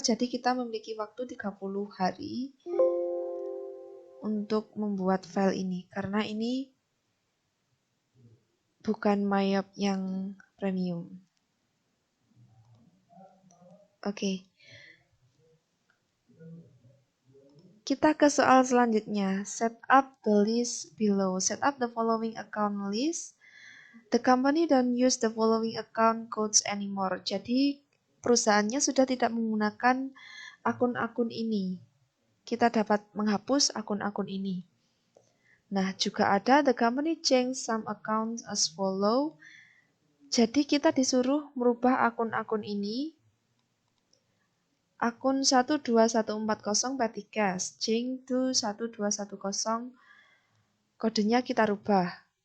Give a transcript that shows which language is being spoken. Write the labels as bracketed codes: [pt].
[id] Jadi kita memiliki waktu 30 hari untuk membuat file ini. Karena ini bukan Mayop yang premium. Oke. Kita ke soal selanjutnya. [en] Set up the list below. Set up the following account list. The company don't use the following account codes anymore. [id] Jadi perusahaannya sudah tidak menggunakan akun-akun ini. Kita dapat menghapus akun-akun ini. Nah, juga ada [en] the company change some accounts as follow. [id] Jadi kita disuruh merubah akun-akun ini. Akun 12140 P3, string to 1210, kodenya kita rubah.